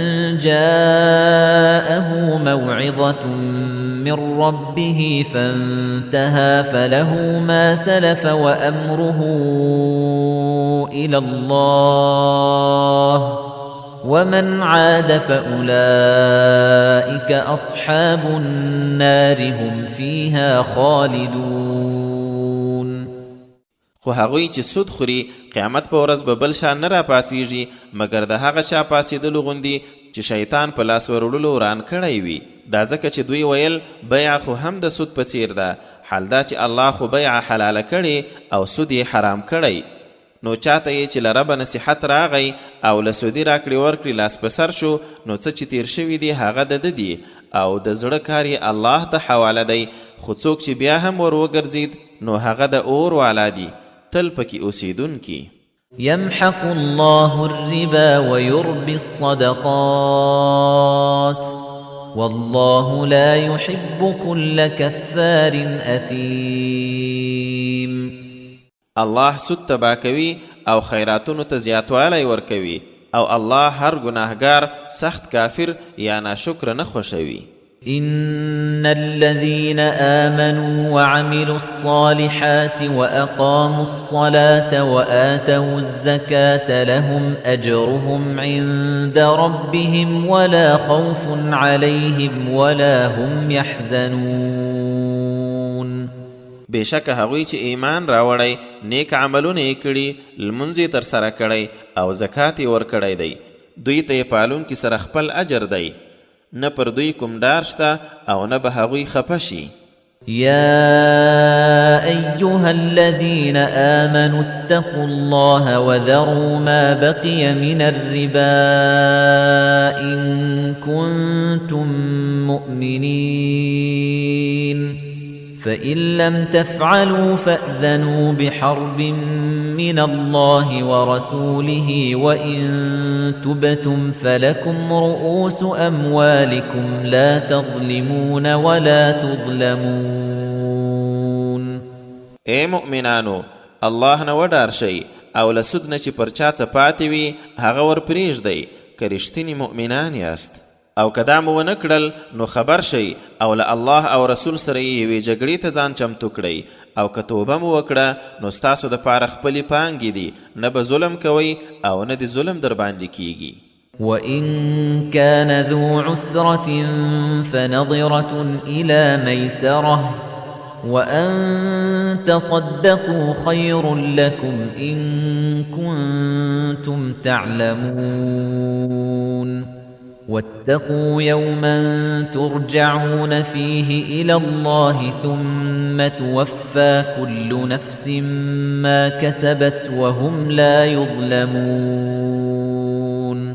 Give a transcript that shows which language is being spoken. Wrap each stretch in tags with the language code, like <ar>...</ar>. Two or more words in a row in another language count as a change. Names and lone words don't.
<ar>جاءه موعظة من ربه فانتهى فله ما سلف وأمره إلى الله ومن عاد فأولئك أصحاب النار هم فيها خالدون.</ar> <ps>خو هغوی چې سود خوري قیامت په ورځ به بل شان نه راپاڅېږي مګر د هغه چا پاڅېدلو غوندې چې شیطان په لاس وروړلو وران کړی وي. دا ځکه چې دوی ویل بیع خو هم د سود په څیر ده، حال دا چې الله خو بیع حلاله کړې او سود یې حرام کړی. نو چاته یې چې له ربه نصیحت راغی او له سودي راکړې ورکړې لاس په سر شو نو څه چې تیر شوي دي هغه د ده دي او د زړه کار یې الله ته حواله دی. خو څوک چې بیا هم ور وګرځید نو هغه د اور والا دي تل پکې اوسیدونکي.</ps> <ar>يمحق الله الربا ويربي الصدقات والله لا يحب كل كفار أثيم.</ar> <ps>الله سود تبا کوي او خیراتونو ته زیاتوالی ورکوي او الله هر ګناهګار سخت کافر یا ناشکر نه خوښوي.</ps> <ar>إن الذين آمنوا وعملوا الصالحات وأقاموا الصلاة وآتوا الزكاة لهم أجرهم عند ربهم ولا خوف عليهم ولا هم يحزنون.</ar> <ps>بشک هغوی چې ایمان راوړی نیک عملونه یې کړي لمونځ یې ترسره کړی او زکات یې ورکړی دی دوی ته یې پالونکي سره خپل اجر دی نه پر دوی کوم ډار شته او نه به هغوی خفه شي.</ps> <ar>يا أيها الذين آمنوا اتقوا الله وذروا ما بقي من الربا إن كنتم مؤمنين فإن لم تفعلوا فأذنوا بحرب من الله ورسوله وإن تبتم فلكم رؤوس أموالكم لا تظلمون ولا تظلمون.</ar> <ps>اے مؤمنانو الله نه وډار شئ او له سود نه چې پر چا څه پاتې وي هغه ور پرېږدئ که رښتیني مؤمنان یاست. او که دا مو ونه کړل نو خبر شئ او له الله او رسول سره یې یوې جګړې ته ځان چمتو کړئ او که توبه مو وکړه نو ستاسو دپاره خپلې پانګې دي نه به ظلم کوئ او نه د ظلم در باندې کیږي.</ps> <ar>وَإِن كَانَ ذُو عُسْرَةٍ فَنَظِرَةٌ إِلَى مَيْسَرَةٍ وأن تصدقوا خير لكم إن كنتم تعلمون واتقوا يوما ترجعون فيه إلى الله ثم توفى كل نفس ما كسبت وهم لا يظلمون.</ar>